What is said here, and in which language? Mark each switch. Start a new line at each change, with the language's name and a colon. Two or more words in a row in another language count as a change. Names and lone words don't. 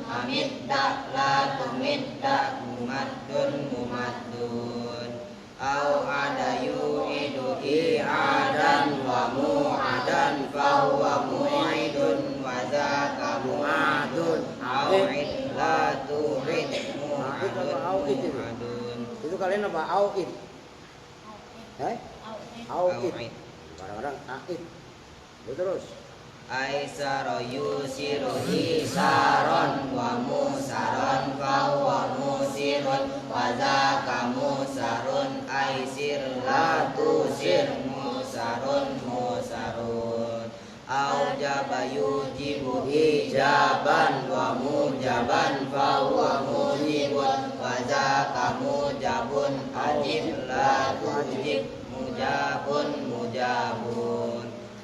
Arabic: مِدَّ لا تُمِدَّ مُمَدٌّ مُمَدٌّ أو أعادَ يُعيدُ إعادةً ومُعادًا فهو مُعيدٌ وذاك مُعادٌ أو أعِدْ لا تُعِدْ مُعادٌ.
Indonesian: Itu kalian apa?
Arabic: أُعِيدُ. أُعِيدُ.
Indonesian: Kadang-kadang a'id. Terus
Arabic: أيسرَ يُيسِرُ إيسارًا ومُيسَرًا فهو مُيسِرٌ وذاك مُيسَرٌ أيسِرْ لا تُيسِرْ مُيسَرٌ مُيسَرٌ أوجبَ يُوجِبُ إيجابًا ومُوجَبًا فهو مُوجِبٌ وذاك مُوجَبٌ أوجِبْ لا تُوجِبْ مُوجَبٌ مُوجَبٌ